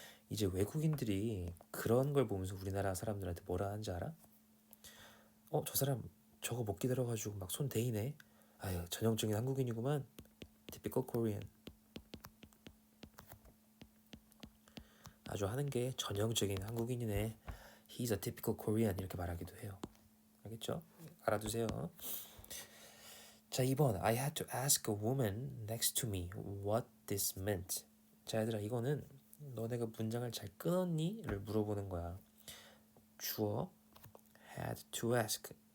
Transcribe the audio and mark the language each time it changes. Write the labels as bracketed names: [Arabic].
[Korean] 이제 외국인들이 그런 걸 보면서 우리나라 사람들한테 뭐라 하는지 알아? 저 사람 저거 못 기다려가지고 막 손 대이네. 아유, 전형적인 한국인이구만. [English] Typical Korean. [Korean] 아주 하는 게 전형적인 한국인이네. [English] He's a typical Korean [Korean] 이렇게 말하기도 해요. 알겠죠? 알아두세요. 자, 2번. [English] I had to ask a woman next to me what this meant. [Korean] 자, 얘들아, 이거는 너네가 문장을 잘 끊었니?를 물어보는 거야. [English] 주어 had to ask.